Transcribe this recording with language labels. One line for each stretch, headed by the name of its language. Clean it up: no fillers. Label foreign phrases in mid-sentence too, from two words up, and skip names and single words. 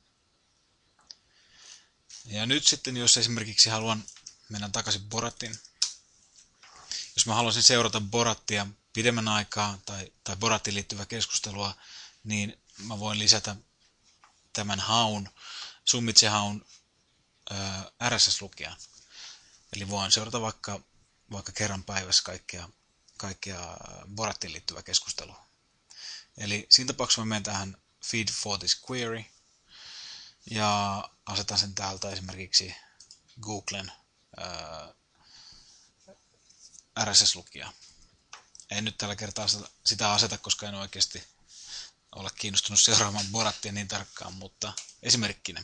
Finnish: Ja nyt sitten, jos esimerkiksi haluan mennä takaisin Borattiin, jos mä haluaisin seurata Borattia pidemmän aikaa tai Borattiin liittyvää keskustelua, niin mä voin lisätä tämän haun, Summitse-haun RSS-lukijaan. Eli voin seurata vaikka kerran päivässä kaikkea Borattiin liittyvää keskustelua. Eli siinä tapauksessa mä menen tähän
English: Feed for this query
Finnish: ja asetan sen täältä esimerkiksi Googlen RSS-lukijaa. En nyt tällä kertaa sitä aseta, koska en oikeasti ole kiinnostunut seuraamaan Borattia niin tarkkaan, mutta esimerkkinä.